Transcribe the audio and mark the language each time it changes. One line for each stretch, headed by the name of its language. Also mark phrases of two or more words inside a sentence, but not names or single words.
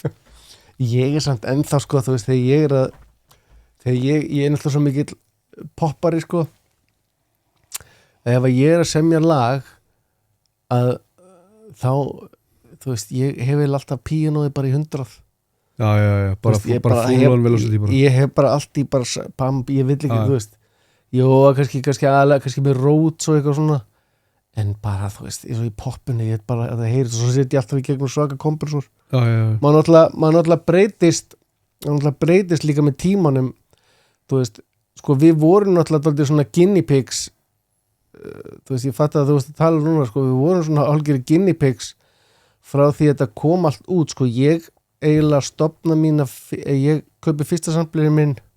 Icelandic: ég er samt ennþá sko þú veist þegar ég er náttúrulega svo mikill poppari sko ef ég er að semja lag að þá þú veist, ég hef alltaf píanóið bara í 100 já, bara
English: full on velocity
Icelandic: bara. Ég hef bara allt í bara ég vil ekki, þú veist kannski með Rhodes og eitthvað svona en bara, þú veist, eins og í poppinu ég bara, það heyrist og svo set ég alltaf í gegnum svaka kompressor maður náttúrulega breytist líka með tímanum þú veist, sko við vorum náttúrulega dálítið svona
English: guinea pigs
Icelandic: þú veist, ég fatt að þú veist að tala núna sko, við vorum svona algjörði
English: guinea pigs
Icelandic: frá því að þetta kom allt út sko, ég eiginlega stofna mína ég kaupi fyrsta samplerinn minn